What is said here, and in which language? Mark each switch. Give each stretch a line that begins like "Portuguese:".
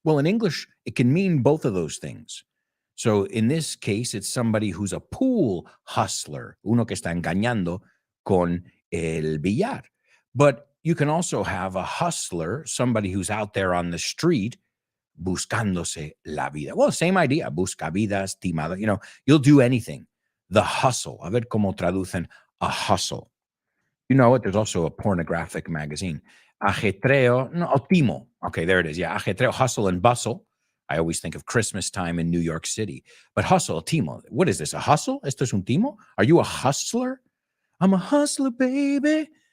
English: Well, in English, it can mean both of those things. So in this case, it's somebody who's a pool hustler,
Spanish: uno que está engañando con el billar.
English: But you can also have a hustler, somebody who's out there on the street
Spanish: buscándose la vida.
English: Well, same idea,
Spanish: buscavidas, timador,
English: you'll do anything. The hustle.
Spanish: A ver cómo traducen a hustle.
English: You know it. There's also a pornographic magazine.
Spanish: Ajetreo, no, timo.
English: Okay, there it is. Yeah, ajetreo, hustle and bustle. I always think of Christmas time in New York City. But hustle, timo. What is this, a hustle?
Spanish: ¿Esto es un timo?
English: Are you a hustler? I'm a hustler, baby.